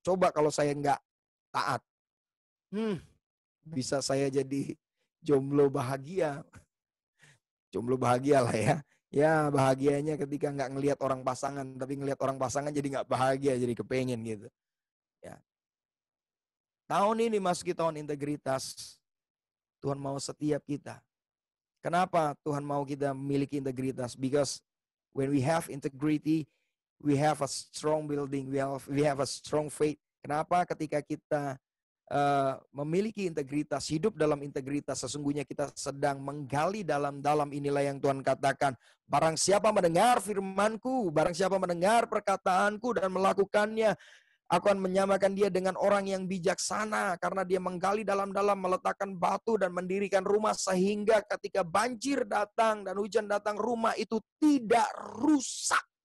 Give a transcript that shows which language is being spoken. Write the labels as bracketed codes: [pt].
[id] Coba kalau saya enggak taat. Bisa saya jadi jomblo bahagia. Jomblo bahagia lah ya. Ya bahagianya ketika nggak ngelihat orang pasangan, tapi ngelihat orang pasangan jadi nggak bahagia, jadi kepengen gitu. Ya. Tahun ini masuki tahun integritas. Tuhan mau setiap kita. Kenapa Tuhan mau kita memiliki integritas? [en] Because when we have integrity, we have a strong building, we have a strong faith. [id] Kenapa ketika kita memiliki integritas, hidup dalam integritas, sesungguhnya kita sedang menggali dalam-dalam. Inilah yang Tuhan katakan, barang siapa mendengar firman-Ku, barang siapa mendengar perkataan-Ku dan melakukannya, aku akan menyamakan dia dengan orang yang bijaksana, karena dia menggali dalam-dalam, meletakkan batu dan mendirikan rumah, sehingga ketika banjir datang dan hujan datang, rumah itu tidak rusak.